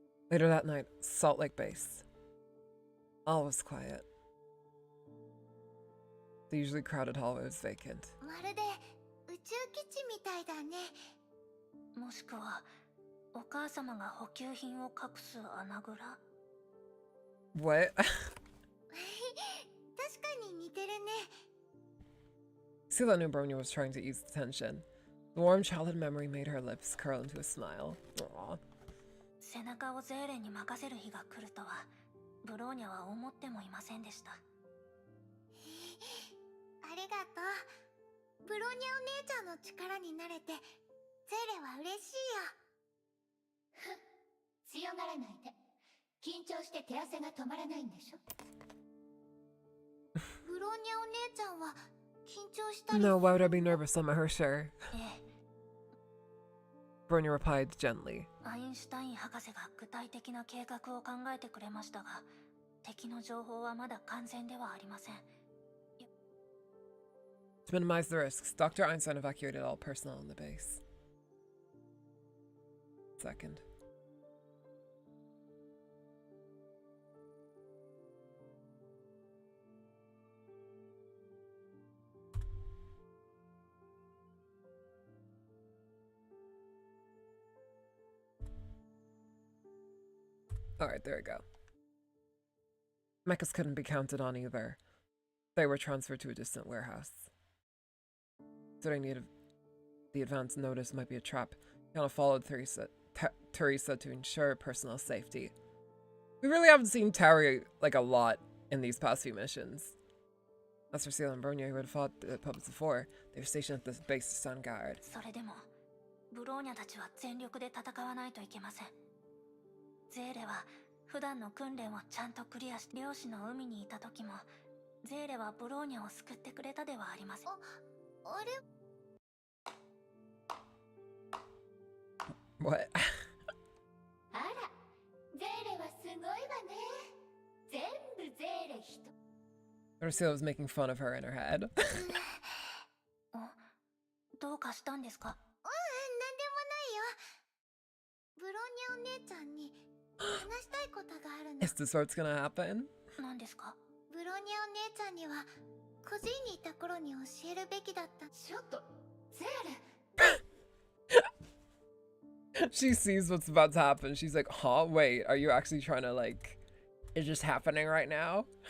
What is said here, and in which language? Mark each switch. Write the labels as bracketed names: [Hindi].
[English] Later that night, Salt Lake Base. All was quiet. The usually crowded hallway was vacant. [Japanese] まるで宇宙基地みたいだね。もしくはお母様が補給品を隠す穴蔵。 [English] What? [Japanese] 確かに似てるね。 [English] See that new Bronya was trying to ease the tension. The warm childhood memory made her lips curl into a smile. Aww. [Japanese] 背中をゼーレに任せる日が来るとはブローニャは思ってもいませんでした。ありがとう。ブローニャお姉ちゃんの力になれてゼーレは嬉しいよ。強がらないで。緊張して手汗が止まらないんでしょ。ブローニャお姉ちゃんは緊張したり。 [English] No, why would I be nervous? I'm her sure. Bronya replied gently. [Japanese] アインシュタイン博士が具体的な計画を考えてくれましたが、敵の情報はまだ完全ではありません。 [English] To minimize the risks, Dr. Einstein evacuated all personnel on the base. Second. Alright, there we go. Mechas couldn't be counted on either. They were transferred to a distant warehouse. Considering the advance notice might be a trap, Yana followed Teresa to ensure personal safety. We really haven't seen Terry like a lot in these past few missions. As for Seele and Bronya, who had fought the puppets before, they were stationed at the base to stand guard. [Japanese] それでもブローニャたちは全力で戦わないといけません。ゼーレは普段の訓練をちゃんとクリアして漁師の海にいた時もゼーレはブローニャを救ってくれたではありません。あれ [English] What? [Japanese] あら、ゼーレはすごいわね。全部ゼーレ一人。 [English] Seele was making fun of her in her head. [Japanese] どうかしたんですか？なんでもないよ。ブローニャお姉ちゃんに話したいことがあるの。 [English] Is this what's gonna happen? [Japanese] 何ですか？ブローニャお姉ちゃんには個人にいた頃に教えるべきだった。ちょっと、ゼーレ。 [English] She sees what's about to happen. She's like, huh? Wait, are you actually trying to like... It's just happening right now?